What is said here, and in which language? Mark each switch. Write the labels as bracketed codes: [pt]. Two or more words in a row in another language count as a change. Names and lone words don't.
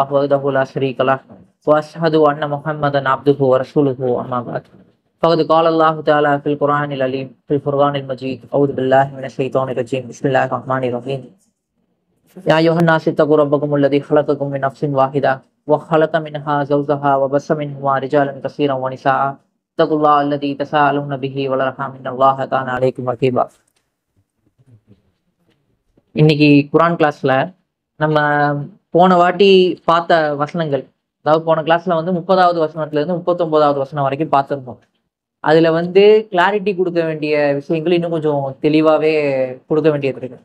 [ar] وحده لا شريك له وأشهد أن محمدا عبده ورسوله أما بعد فقد قال الله تعالى في القرآن العليم في الفرقان المجيد أعوذ بالله من الشيطان الرجيم بسم الله الرحمن الرحيم يا أيها الناس اتقوا ربكم الذي خلقكم من نفس واحدة وخلق منها زوجها وبث منهما رجالا كثيرا ونساء اتقوا الله الذي تساءلون به والأرحام إن الله كان عليكم رقيبا. [ta] இன்னைக்கு குரான் கிளாஸ்ல நம்ம போன வாட்டி பார்த்த வசனங்கள், அதாவது போன கிளாஸ்ல 30வது வசனத்துல இருந்து 39வது வசனம் வரைக்கும் பார்த்துருந்தோம். அதுல கிளாரிட்டி கொடுக்க வேண்டிய விஷயங்கள் இன்னும் கொஞ்சம் தெளிவாவே கொடுக்க வேண்டியது இருக்கு.